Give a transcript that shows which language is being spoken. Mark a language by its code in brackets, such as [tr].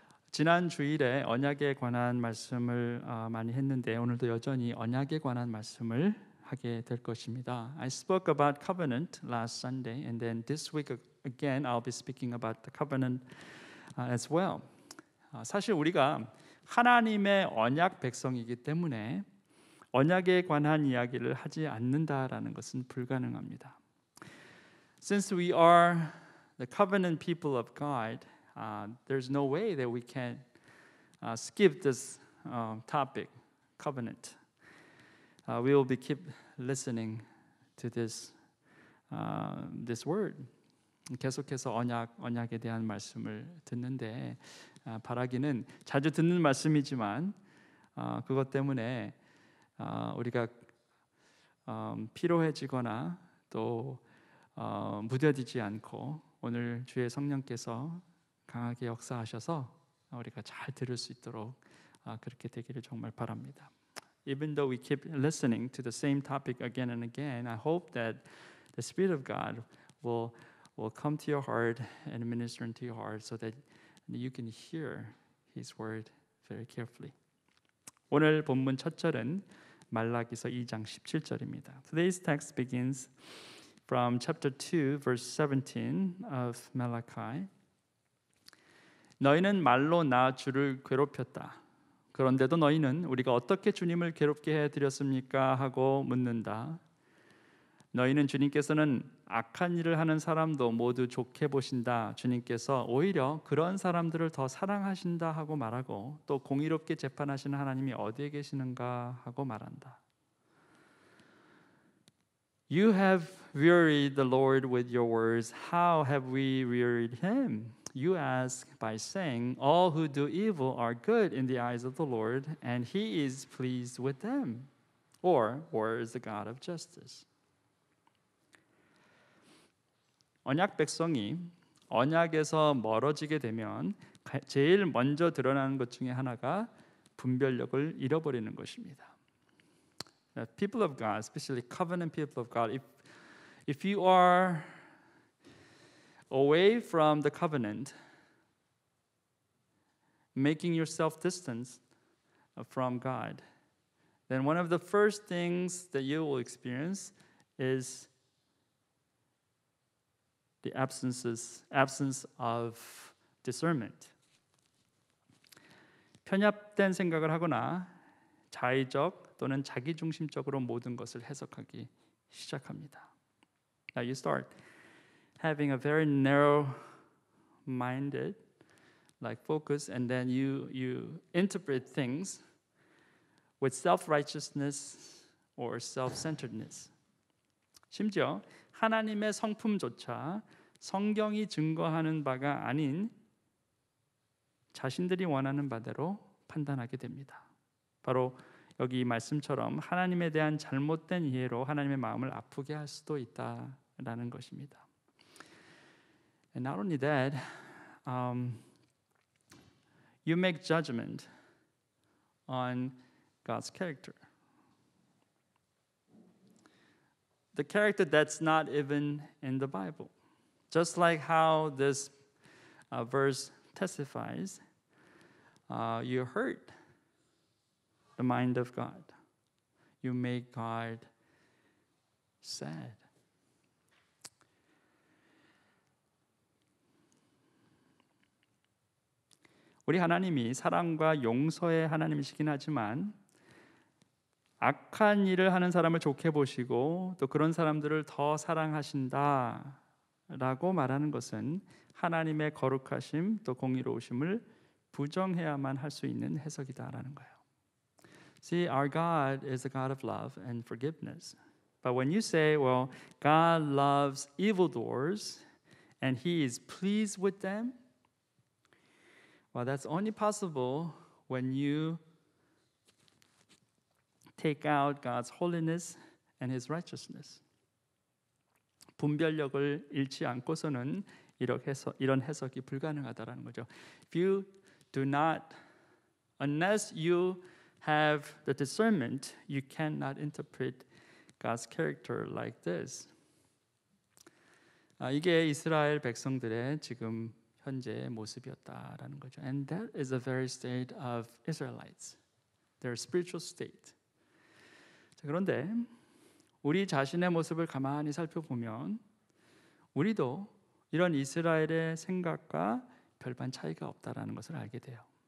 [ko] 지난 주일에 언약에 관한 말씀을 많이 했는데 오늘도 여전히 언약에 관한 말씀을 하게 될 것입니다. [en] I spoke about covenant last Sunday, and then this week again I'll be speaking about the covenant as well. [ko] 사실 우리가 하나님의 언약 백성이기 때문에 언약에 관한 이야기를 하지 않는다라는 것은 불가능합니다. [en] Since we are the covenant people of God, there's no way that we can skip this topic, covenant. We will be keep listening to this word. [ko] 계속해서 언약에 대한 말씀을 듣는데 바라기는 자주 듣는 말씀이지만 그것 때문에 우리가 피로해지거나 또 무뎌지지 않고 오늘 주의 성령께서 강하게 역사하셔서 우리가 잘 들을 수 있도록 그렇게 되기를 정말 바랍니다. [en] Even though we keep listening to the same topic again and again, I hope that the Spirit of God will come to your heart and minister into your heart so that you can hear His word very carefully. [ko] 오늘 본문 첫 절은 말라기서 2장 17절입니다. [en] Today's text begins from chapter 2, verse 17 of Malachi. [ko] 너희는 말로 나 주를 괴롭혔다. 그런데도 너희는 우리가 어떻게 주님을 괴롭게 해드렸습니까? 하고 묻는다. 너희는 주님께서는 악한 일을 하는 사람도 모두 좋게 보신다. 주님께서 오히려 그런 사람들을 더 사랑하신다 하고 말하고 또 공의롭게 재판하시는 하나님이 어디에 계시는가 하고 말한다. [en] You have wearied the Lord with your words. How have we wearied him? You ask by saying, all who do evil are good in the eyes of the Lord, and he is pleased with them. Or, where is the God of justice? [ko] 언약 백성이 언약에서 멀어지게 되면 제일 먼저 드러나는 것 중에 하나가 분별력을 잃어버리는 것입니다. [en] People of God, especially covenant people of God, if you are away from the covenant, making yourself distant from God, then one of the first things that you will experience is the absence of discernment. [ko] 편협된 생각을 하거나 자의적 또는 자기중심적으로 모든 것을 해석하기 시작합니다. [en] Now you start having a very narrow-minded focus, and then you interpret things with self-righteousness or self-centeredness. [ko] 심지어 하나님의 성품조차 성경이 증거하는 바가 아닌 자신들이 원하는 바대로 판단하게 됩니다. 바로 여기 이 말씀처럼 하나님에 대한 잘못된 이해로 하나님의 마음을 아프게 할 수도 있다라는 것입니다. [en] And not only that, you make judgment on God's character. The character that's not even in the Bible. Just like how this verse testifies, you hurt the mind of God. You make God sad. [ko] 우리 하나님이 사랑과 용서의 하나님이시긴 하지만 악한 일을 하는 사람을 좋게 보시고 또 그런 사람들을 더 사랑하신다라고 말하는 것은 하나님의 거룩하심 또 공의로우심을 부정해야만 할 수 있는 해석이다라는 거예요. [en] See, our God is a God of love and forgiveness. But when you say, well, God loves evildoers and He is pleased with them, well, that's only possible when you take out God's holiness and His righteousness. [ko] 분별력을 잃지 않고서는 이런 해석이 불가능하다라는 거죠. [en] If you do not, unless you have the discernment, you cannot interpret God's character like this. [ko] 이게 이스라엘 백성들의 지금 현재의 모습이었다라는 거죠. [en] And that is the very state of Israelites. Their spiritual state. [ko] 자, 그런데 우리 자신의 모습을 가만히 살펴보면 우리도 이런 이스라엘의 생각과 별반 차이가 없다라는 것을 알게 돼요.